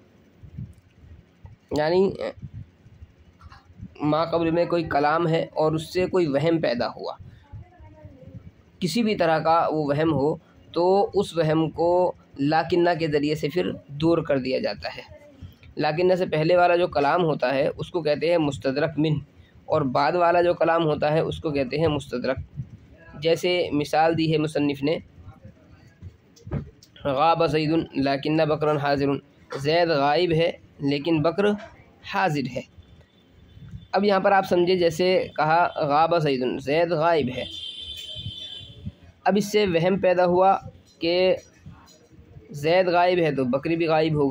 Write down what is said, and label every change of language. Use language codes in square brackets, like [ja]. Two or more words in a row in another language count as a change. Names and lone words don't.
[ur] یعنی ماقبل میں کوئی کلام ہے اور اس سے کوئی وہم پیدا ہوا، کسی بھی طرح کا وہ وہم ہو، تو اس وہم کو لاکنّا کے ذریعے سے پھر دور کر دیا جاتا ہے. لاکنّا سے پہلے والا جو کلام ہوتا ہے اس کو کہتے ہیں [ar] مستدرک منه, [ur] اور بعد والا جو کلام ہوتا ہے اس کو کہتے ہیں مستدرک. جیسے مثال دی ہے مصنف نے, [ar] غاب زیدٌ لکنّ بکراً حاضرٌ [ur] زید غائب ہے لیکن بکر حاضر ہے. اب یہاں پر آپ سمجھے، جیسے کہا [ar] غاب زیدٌ [ur] زید غائب ہے، اب اس سے وہم پیدا ہوا کہ زید غائب ہے تو بکری بھی غائب ہوگا.